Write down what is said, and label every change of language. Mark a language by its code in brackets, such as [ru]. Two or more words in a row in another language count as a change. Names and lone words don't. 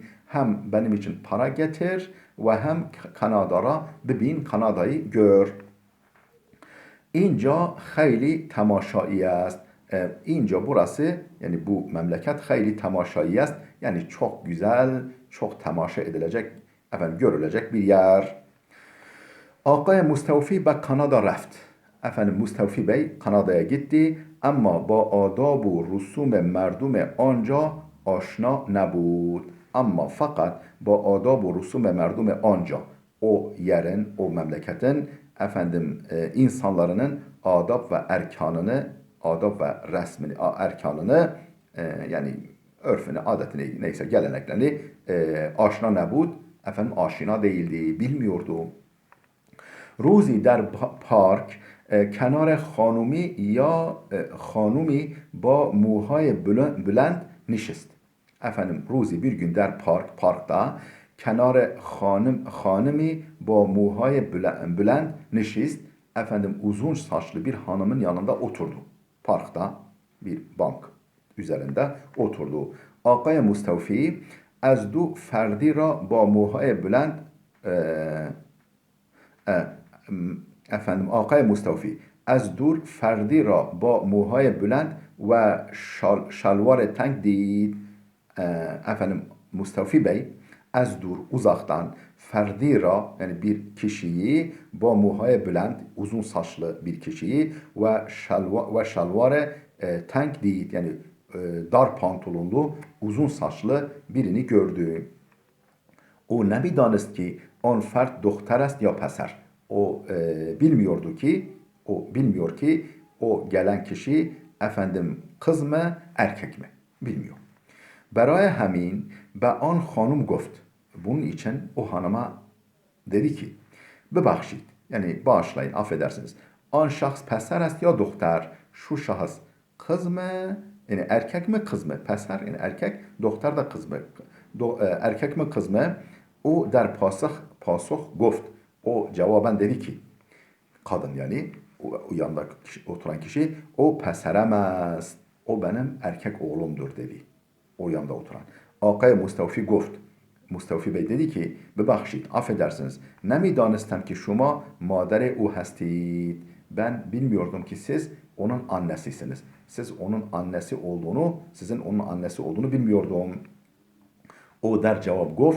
[tr] Hem benim için para getir ve hem [fa] کانادا را ببین. [tr] Kanada'yı gör. [fa] اینجا خیلی تماشایی است. [tr] İnca burası yani bu memleket [fa] خیلی تماشایی است. [tr] Yani çok güzel, çok temaşa edilecek, efendim görülecek bir yer. [fa] آقای مستوفی به کانادا رفت. [tr] Efendim Mustafi Bey Kanada'ya gitti ama [fa] با آداب و رسوم مردم آنجا آشنا نبود. [tr] Ama fakat [fa] با آداب و رسوم مردم آنجا, [tr] o yerin, o memleketin efendim insanlarının adab ve resmini, erkanını yani örfünü, adetini, neyse geleneklerini [fa] آشنا نبود, [tr] efendim aşina değildi, bilmiyordu. [fa] روزی در پارک کنار خانومی با موهای بلند نشست. Efendim روزی [tr] bir gün [fa] der [tr] parkta hanımı [fa] با موهای بلند نشست. [tr] Efendim uzun saçlı bir hanımın yanında oturdu. Parkta bir bank üzerinde oturdu. [fa] آقای مستوفی از دو فردی را با موهای بلند efendim آقای مستوفی از دور فردی را با موهای بلند و şalvar تنگ دید. [tr] Efendim Mustafi Bey [fa] از دور [tr] uzaktan [fa] فردی را [tr] yani bir kişiyi [fa] با موهای بلند [tr] uzun saçlı bir kişiyi [fa] و شلوار تنگ [tr] değil yani dar pantolonlu uzun saçlı birini gördü. [fa] او نمی‌دانست که آن فرد دختر است یا پسر. [tr] O bilmiyor ki o gelen kişi efendim kız mı erkek mi bilmiyor. [fa] برای همین به آن خانم گفت. [tr] Bunun için o hanıma dedi ki bebakşit yani bağışlayın affedersiniz. [fa] آن شخص پسر است یا دختر. [tr] Şu şahıs kız mı yani erkek mi kız mı? Peser yani erkek, doktor da kız mı? Erkek mi kız mı? [fa] او در پاسخ گفت. [tr] O cevaben dedi ki kadın yani o yanında oturan kişi [fa] او پسرم است. [tr] O benim erkek oğlumdur dedi. O yanda oturan. [fa] آقای مستوفی گفت. [tr] Mustafi Bey dedi ki [fa] bebakşit affedersiniz نمی‌دانستم که شما مادر او هستید. [tr] Ben bilmiyordum ki siz onun annesisiniz. Sizin onun annesi olduğunu bilmiyordum. [fa] او در جواب گفت.